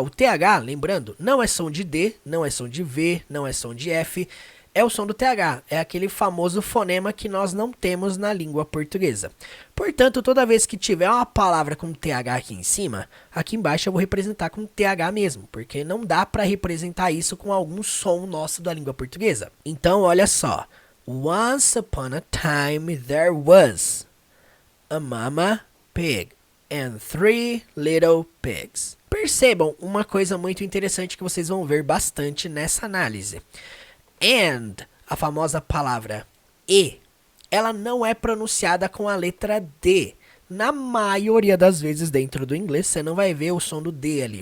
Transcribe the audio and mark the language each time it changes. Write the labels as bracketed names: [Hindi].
[Portuguese] O TH, lembrando, não é som de D, não é som de V, não é som de F, é o som do TH, é aquele famoso fonema que nós não temos na língua portuguesa. Portanto, toda vez que tiver uma palavra com TH aqui em cima, aqui embaixo eu vou representar com TH mesmo, porque não dá para representar isso com algum som nosso da língua portuguesa. Então, olha só. [English] Once upon a time there was a mama pig and 3 little pigs. [Portuguese] Percebam uma coisa muito interessante que vocês vão ver bastante nessa análise. And, a famosa palavra E, ela não é pronunciada com a letra D. Na maioria das vezes dentro do inglês você não vai ver o som do D ali.